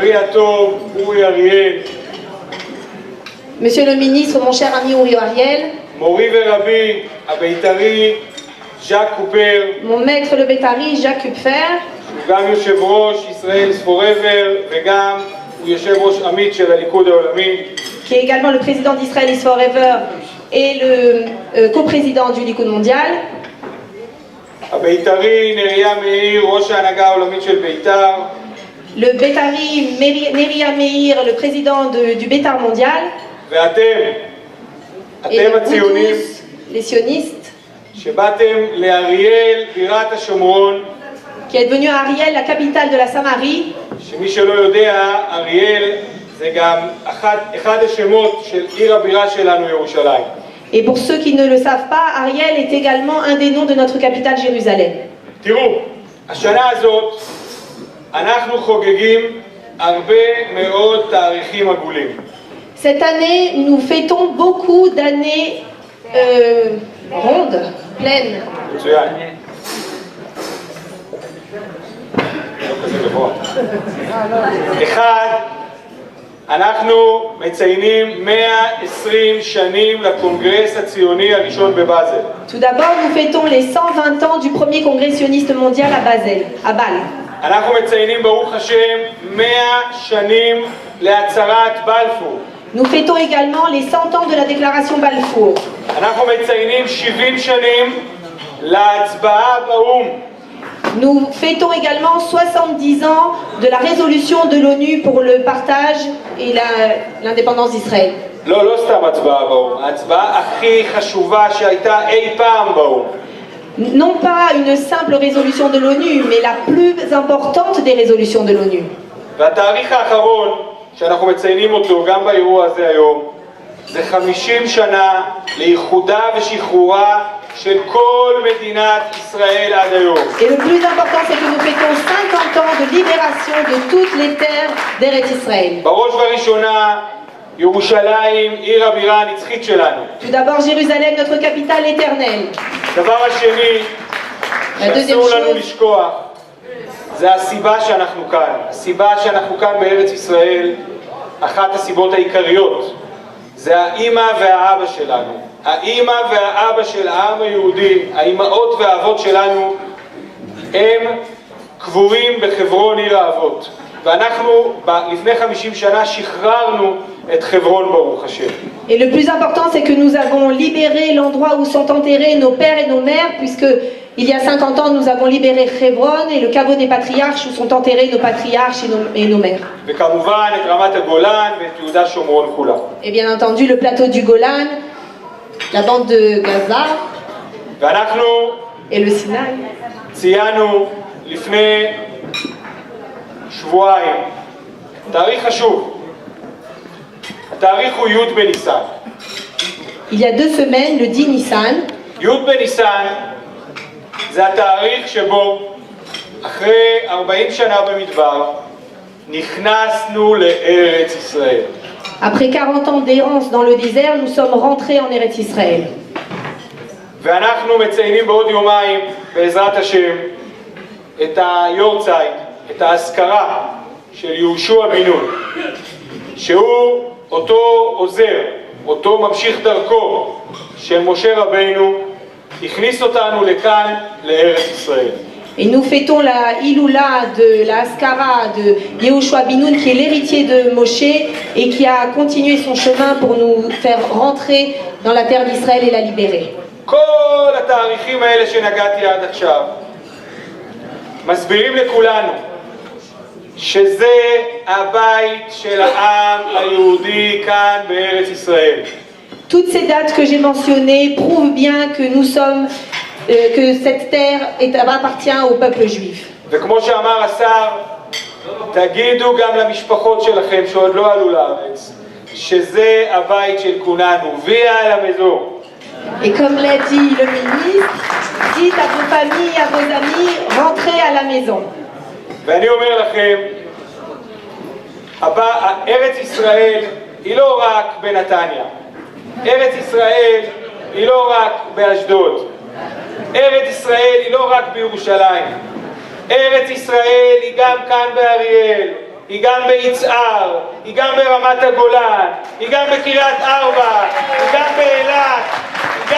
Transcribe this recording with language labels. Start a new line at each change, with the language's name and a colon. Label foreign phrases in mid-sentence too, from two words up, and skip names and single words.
French: Monsieur le ministre, mon cher ami Uri Ariel,
Hebrew: מורי ורבי, הבית"רי, ז'אק קופר,
French: mon maître le Bétari, Jacques Kupfer,
Hebrew: שהוא גם יושב ראש ישראל is forever וגם הוא יושב ראש עמית של הליכוד העולמי.
French: qui est également le président d'Israël is Forever et le coprésident du Likoud mondial.
Hebrew: הבית"רי, נריה מאיר, ראש ההנהגה העולמית של בית"ר.
French: Le Bétari, Neria Meir, le président du Bétar mondial.
Hebrew: ואתם,
French: Et
Hebrew: אתם
French: vous
Hebrew: הציונים,
French: tous, les sionistes,
Hebrew: שבאתם לאריאל, בירת השומרון,
French: qui êtes venus à Ariel, la capitale de la Samarie.
Hebrew: שמי שלא יודע, אריאל זה גם אחד השמות של עיר הבירה שלנו, ירושלים.
French: Et pour ceux qui ne le savent pas, Ariel est également un des noms de notre capitale Jérusalem.
Hebrew: תראו, השנה הזאת אנחנו חוגגים הרבה מאוד תאריכים עגולים.
French: Cette année, nous fêtons beaucoup d'années rondes, pleines.
Hebrew: מצוין. לא כזה גבוה. אחד, אנחנו מציינים 120 שנים לקונגרס הציוני הראשון בבאזל.
French: Tout d'abord, nous fêtons les 120 ans du premier congrès sioniste mondial à Bâle.
Hebrew: אנחנו מציינים ברוך השם 100 שנים להצהרת בלפור.
French: Nous fêtons également les 100 ans de la déclaration Balfour.
Hebrew: אנחנו מציינים 70 שנים להצבעה באו"ם.
French: Nous fêtons également 70 ans de la résolution de l'ONU pour le partage et l'indépendance d'Israël.
Hebrew: לא סתם הצבעה באו"ם, ההצבעה הכי חשובה שהייתה אי פעם באו"ם.
French: Non pas une simple résolution de l'ONU, mais la plus importante des résolutions de l'ONU.
Hebrew: והתאריך האחרון שאנחנו מציינים אותו גם באירוע הזה היום, זה 50 שנה לאיחודה ושחרורה של כל מדינת ישראל עד היום.
French: Et le plus important, c'est que nous fêtons 50 ans de libération de toutes les terres d'Eretz Israël.
Hebrew: בראש ובראשונה, ירושלים, עיר הבירה הנצחית שלנו.
French: Tout d'abord, Jérusalem, notre capitale éternelle.
Hebrew: דבר השני, שאסור לנו לשכוח, זה הסיבה שאנחנו כאן. הסיבה שאנחנו כאן בארץ ישראל, אחת הסיבות העיקריות, זה האמא והאבא שלנו. האמא והאבא של העם היהודי, האמאות והאבות שלנו, הם קבורים בחברון עיר האבות. ואנחנו לפני 50 שנה שחררנו את חברון ברוך השם.
French: Et le plus important, c'est que nous avons libéré l'endroit où sont enterrés nos pères et nos mères, puisque il y a 50 ans, nous avons libéré Hebron et le caveau des patriarches où sont enterrés nos patriarches et nos mères.
Hebrew: וכמובן את רמת הגולן ואת יהודה שומרון כולה.
French: Et bien entendu, le plateau du Golan, la bande de Gaza
Hebrew: ואנחנו
French: et le Sinaï.
Hebrew: ציינו לפני שבועיים תאריך חשוב. התאריך הוא י' בניסן.
French: Il y a 2 semaines, le 10 Nissan,
Hebrew: י' בניסן זה התאריך שבו אחרי 40 שנה במדבר נכנסנו לארץ ישראל.
French: après 40 ans d'errance dans le désert, nous sommes rentrés en Eretz Israël.
Hebrew: ואנחנו מציינים בעוד יומיים בעזרת השם את היורצייט, את האזכרה של יהושע בן נון, שהוא אותו עוזר, אותו ממשיך דרכו של משה רבינו, הכניס אותנו לכאן, לארץ ישראל.
French: Et nous fêtons la Iloula de la Haskara de Yehoshua ben Nun, qui est l'héritier de Moshe et qui a continué son chemin pour nous faire rentrer dans la terre d'Israël et la libérer.
Hebrew: כל התאריכים האלה שנגעתי עד עכשיו מסבירים לכולנו שזה הבית של העם היהודי כאן בארץ ישראל.
French: Toutes ces dates que j'ai mentionnées prouvent bien que nous sommes, que cette terre appartient au peuple juif.
Hebrew: וכמו שאמר השר, תגידו גם למשפחות שלכם שעוד לא עלו לארץ שזה הבית של כולנו, ויה על המזור.
French: Et comme l'a dit le ministre, dites à vos familles, à vos amis, rentrez à la maison.
Hebrew: ואני אומר לכם, ארץ ישראל היא לא רק בנתניה, ארץ ישראל היא לא רק באשדוד, ארץ ישראל היא לא רק בירושלים, ארץ ישראל היא גם כאן באריאל, היא גם ביצהר, היא גם ברמת הגולן, היא גם בקריית ארבע, היא גם באילת,